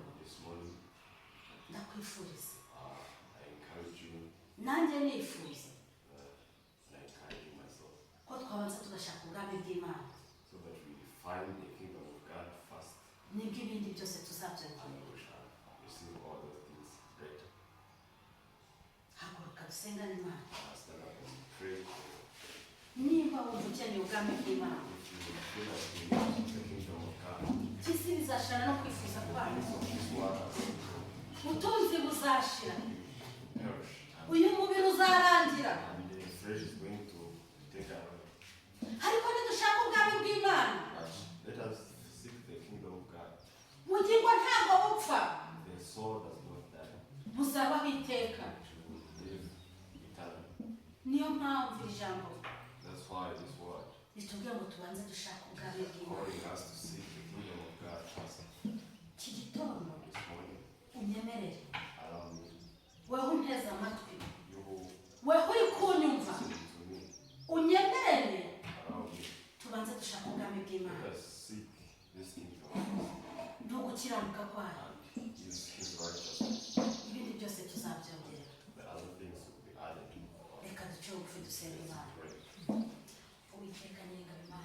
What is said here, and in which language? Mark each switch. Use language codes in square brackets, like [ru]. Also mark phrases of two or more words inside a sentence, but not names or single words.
[en] This morning, [rw] ndakwifuriza. [en] I encourage you, [rw] Nanjye nifuza [en] and I encourage you myself, [rw] ko twabanza tugashaka ubwami bw'Imana. [en] so that we find the kingdom of God first, [rw] Nibwo ibindi byose [en] and [rw] tuzabyongererwa. [en] we shall receive all those things later. [rw] Haguruka dusengane Imana. [en] Stand up and pray. [rw] Niba wumva ukeneye ubwami bw'Imana, [en] If you feel like you need the kingdom of God, [rw] isi bizashira no kwifuza kwayo. [en] so this water [rw] Ubutunzi buzashira. [en] will perish, [rw] Uyu mubiri uzarangira. [en] and the flesh is going to take away. [rw] Ariko nidushaka ubwami bw'Imana, [en] But let us seek the kingdom of God. [rw] ubugingo ntabwo bupfa, [en] The soul does not die, [rw] buzabaho iteka. [en] it will live eternally. [rw] Niyo mpamvu iri jambo [en] That's why this word [rw] ritubwira ngo tubanze dushaka ubwami [en] is [rw] bw'Imana. [en] calling us to seek the kingdom of God first. [rw] Iki gitondo [en] This morning, [rw] unyemerere, [en] allow me, [rw] wewe unteze amatwi, [en] you who [rw] wewe uri kunyumva, [en] listen to me, [rw] unyemerere [en] allow me, [rw] tubanze dushaka ubwami bw'Imana. [en] let us seek this kingdom [rw] No gukiranuka kwayo, [en] and His righteousness. [rw] ibindi byose tuzabyongerera. [en] The other things will be added. [rw] Reka duce bugufi dusenge Imana. [en] Pray. [rw] Uwiteka nyenga